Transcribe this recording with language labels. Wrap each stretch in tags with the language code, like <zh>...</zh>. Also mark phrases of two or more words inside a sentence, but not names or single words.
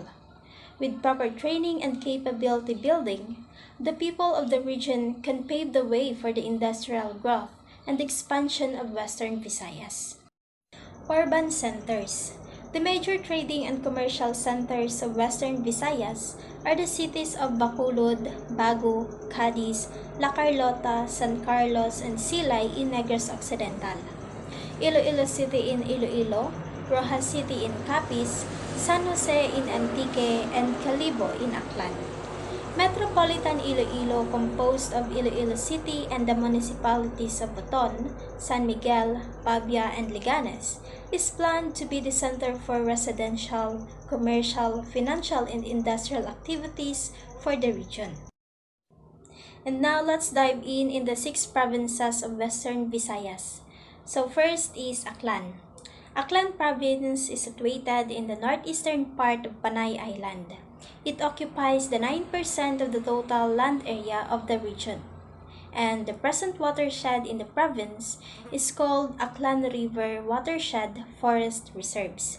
<en>With proper training and capability building, the people of the region can pave the way for the industrial growth and expansion of Western Visayas. Urban centers. The major trading and commercial centers of Western Visayas are the cities of Bacolod, Bago, Cadiz, La Carlota, San Carlos, and Silay in Negros Occidental, Iloilo City in Iloilo, Rojas City in Capiz, San Jose in Antique, and Calibo in Aklan. Metropolitan Iloilo, composed of Iloilo City and the municipalities of Baton, San Miguel, Pabia, and Liganes, is planned to be the center for residential, commercial, financial, and industrial activities for the region. And now let's dive in the 6 provinces of Western Visayas. So first is Aklan. Aklan province is situated in the northeastern part of Panay Island. It occupies the 9% of the total land area of the region, and the present watershed in the province is called Aklan River Watershed Forest Reserves.</en>